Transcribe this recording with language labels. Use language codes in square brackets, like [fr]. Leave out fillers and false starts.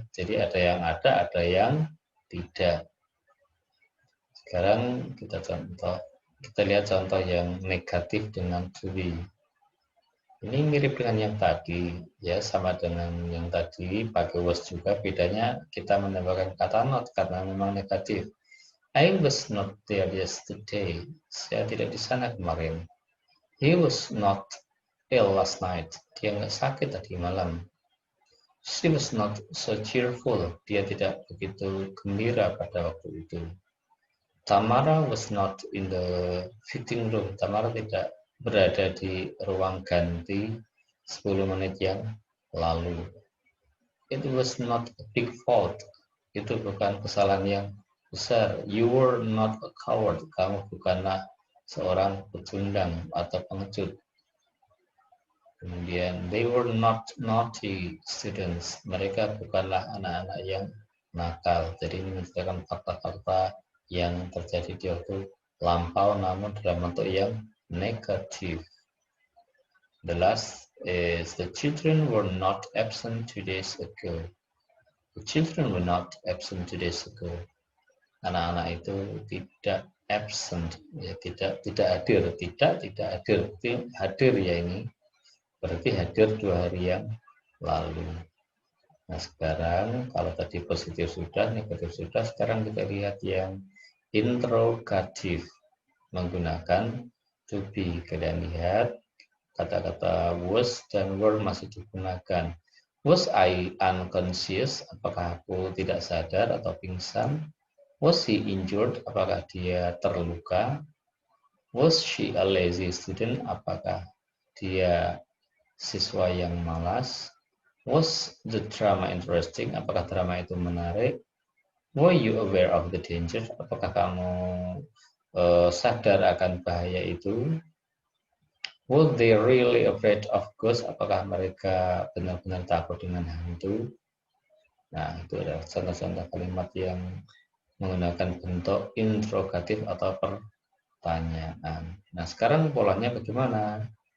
[id] Jadi ada yang tidak. Sekarang kita lihat contoh yang negatif dengan to be. Ini mirip dengan yang tadi, ya sama dengan yang tadi pakai was juga. Bedanya kita menambahkan kata not karena memang negatif. [en] I was not there yesterday. [id] Saya tidak di sana kemarin. [en] He was not ill last night. [id] Dia nggak sakit tadi malam. [en] She was not so cheerful. [id] Dia tidak begitu gembira pada waktu itu. [en] Tamara was not in the fitting room. [id] Tamara tidak berada di ruang ganti 10 menit yang lalu. [en] It was not a big fault. [id] Itu bukan kesalahan yang besar. [en] You were not a coward. [id] Kamu bukanlah seorang pecundang atau pengecut. [en] Kemudian, they were not naughty students. [id] Mereka bukanlah anak-anak yang nakal. Jadi ini menceritakan fakta-fakta yang terjadi di waktu lampau namun dalam bentuk yang negatif. [en] The last is the children were not absent 2 days ago. The children were not absent 2 days ago. [id] Anak-anak itu tidak absent, ya tidak hadir, tidak hadir, hadir ya ini. Berarti hadir 2 hari yang lalu. Nah sekarang kalau tadi positif sudah, negatif sudah, sekarang kita lihat yang interrogatif menggunakan to be. Kalian lihat kata-kata was dan were masih digunakan. [en] Was I unconscious? [id] Apakah aku tidak sadar atau pingsan? [en] Was he injured? [id] Apakah dia terluka? [en] Was she a lazy student? [id] Apakah dia siswa yang malas? [en] Was the drama interesting? [id] Apakah drama itu menarik? [en] Were you aware of the danger? [id] Apakah kamu sadar akan bahaya itu? [en] Were they really afraid of ghosts? [id] Apakah mereka benar-benar takut dengan hantu? Nah, itu adalah contoh-contoh kalimat yang menggunakan bentuk interrogatif atau pertanyaan. Nah, sekarang polanya bagaimana?